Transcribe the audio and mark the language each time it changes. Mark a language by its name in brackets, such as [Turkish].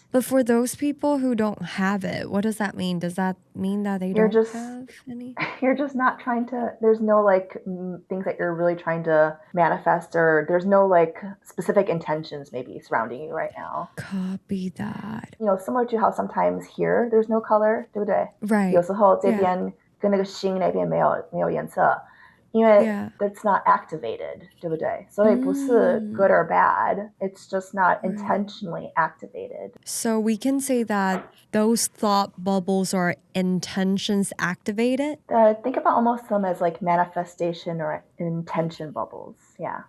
[English] But for those people who don't have it, what does that mean? Does that mean that they don't have any? You're just not trying to, there's no like things that you're really trying to manifest, or there's no like specific intentions maybe surrounding you right now. Copy that. Similar to how sometimes here there's no color, [Chinese] 对不对? [English] Right. [Chinese] 有时候这边跟那个心那边没有颜色。因为 [English] that's not activated, [Chinese] 对不对? 所以不是 [English] good or bad. It's just not intentionally activated. So we can say that those thought bubbles are intentions activated? Think about almost them as like manifestation or intention bubbles. Yeah.